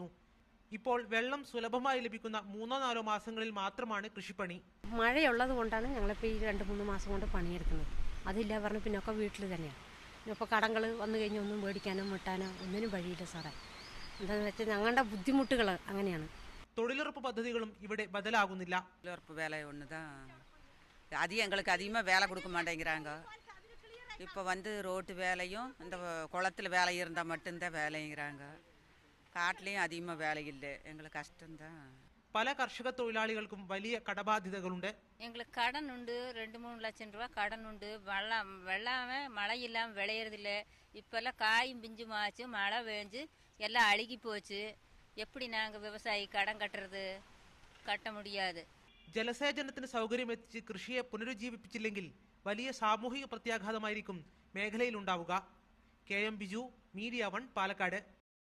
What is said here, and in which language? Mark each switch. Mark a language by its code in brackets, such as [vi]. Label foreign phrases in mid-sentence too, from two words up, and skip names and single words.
[ml] ഇപ്പോൾ വെള്ളം സുലഭമായി ലഭിക്കുന്ന 3-4 മാസങ്ങളിൽ മാത്രമാണ് കൃഷിപ്പണി. മഴയുള്ളത് കൊണ്ടാണ് ഞങ്ങളിപ്പോൾ ഈ 2-3 മാസം കൊണ്ട് പണിയെടുക്കുന്നത്. അതില്ല പറഞ്ഞ് പിന്നൊക്കെ വീട്ടിൽ തന്നെയാണ്. ഇപ്പോൾ കടങ്ങൾ വന്നു കഴിഞ്ഞാൽ ഒന്നും മേടിക്കാനോ വെട്ടാനോ ഒന്നിനും വഴിയില്ല സാറേ. എന്താണെന്ന് വെച്ചാൽ ഞങ്ങളുടെ ബുദ്ധിമുട്ടുകൾ അങ്ങനെയാണ്. തൊഴിലുറപ്പ് പദ്ധതികളും ഇവിടെ ബദലാകുന്നില്ല. [ta] தொழிலுறப்பு வேலை ஒன்று தான் அதிகம் எங்களுக்கு அதிகமாக வேலை கொடுக்க மாட்டேங்கிறாங்க. இப்போ ரோட்டு வேலையும் இந்த குளத்தில் வேலை இருந்தால் மட்டும்தான் வேலைங்கிறாங்க. കാട്ടിലെയും அதிகமாக வேலை இல்லை. எங்களுக்கு கஷ்டம்தான். [ml] പല കർഷക തൊഴിലാളികൾക്കും വലിയ കടബാധ്യതകളുണ്ട്. [ta] எங்களுக்கு கடன் உண்டு. 2-3 லட்சம் ரூபா கடன் உண்டு. வெள்ளாம மழை இல்லாமல் விளையறதில்ல. இப்பெல்லாம் காயும் பிஞ்சும் ஆச்சு. மழை பெஞ்சு எல்லாம் அழுகி போச்சு. எப்படி நாங்கள் விவசாயி கடன் கட்டுறது? கட்ட முடியாதே. [ml] ജലസേചനത്തിന് സൗകര്യമെത്തിച്ച് കൃഷിയെ പുനരുജ്ജീവിപ്പിച്ചില്ലെങ്കിൽ വലിയ സാമൂഹിക പ്രത്യാഘാതമായിരിക്കും മേഖലയിലുണ്ടാവുക. KM ബിജു, മീഡിയ 1, പാലക്കാട്.